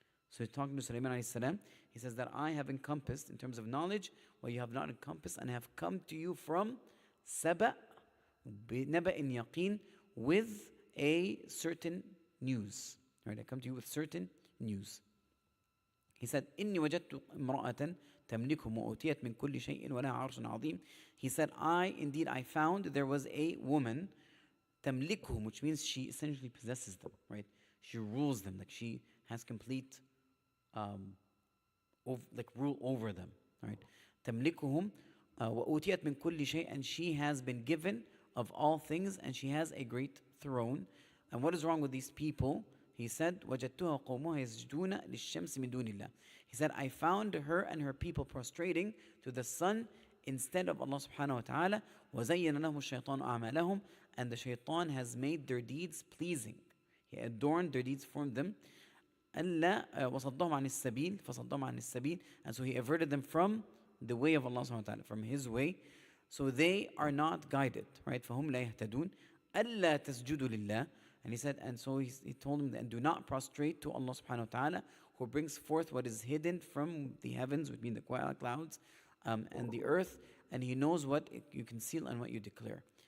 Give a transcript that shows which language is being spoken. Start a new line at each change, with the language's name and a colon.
English: So he's talking to Sulaiman alayhi salam. He says that I have encompassed, in terms of knowledge, what you have not encompassed, and have come to you from Saba
Arabic: بنبأ يقين,
English: with a certain news. Right, I come to you with certain news. He said,
Arabic: إني وجدت امرأة تملكهم وأوتيت من كل شيء ولها عرش عظيم.
English: He said, I found there was a woman, تملكهم, which means she essentially possesses them, right? She rules them, like she has complete rule over them, right?
Arabic: تملكهم وأوتيت من كل شيء,
English: and she has been given of all things, and she has a great throne. And what is wrong with these people? He said,
Arabic: وَجَدْتُهَا قَوْمُهَا يَسْجُدُونَ لِلشَّمْسِ مِن دُونِ اللَّهِ.
English: He said, I found her and her people prostrating to the sun instead of Allah subhanahu wa ta'ala.
Arabic: وَزَيَّنَ لَهُمُ الشَّيْطَانُ أَعْمَالَهُم.
English: And the shaitan has made their deeds pleasing. He adorned their deeds for them.
Arabic: أَلَّا وَصَدَّهُمْ عَنِ السَّبِيلِ فَصَدَّهُمْ عَنِ السَّبِيلِ.
English: And so he averted them from the way of Allah subhanahu wa ta'ala, from his way. So they are not guided, right?
Arabic: فَهُمْ لَا يَهْتَدُونَ أَلَّا تَسْجُدُوا لِلَّهِ.
English: And he said, and so he told him, and do not prostrate to Allah subhanahu wa ta'ala, who brings forth what is hidden from the heavens, between the clouds and the earth, and he knows what you conceal and what you declare.